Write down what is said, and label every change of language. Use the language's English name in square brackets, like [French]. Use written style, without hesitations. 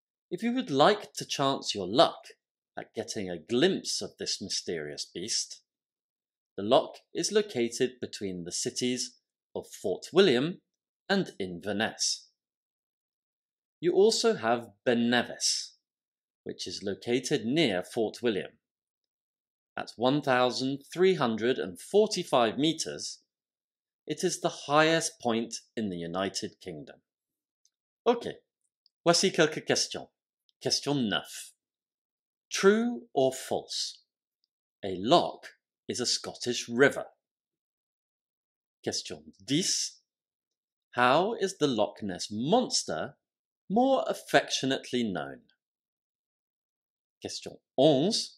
[English] If you would like to chance your luck at getting a glimpse of this mysterious beast, the loch is located between the cities of Fort William and Inverness. You also have Ben Nevis, which is located near Fort William. At 1,345 meters, it is the highest point in the United Kingdom. [French] Ok, voici quelques questions. [English] Question 9. True or false? A loch is a Scottish river. Question 10. How is the Loch Ness monster more affectionately known? Question 11.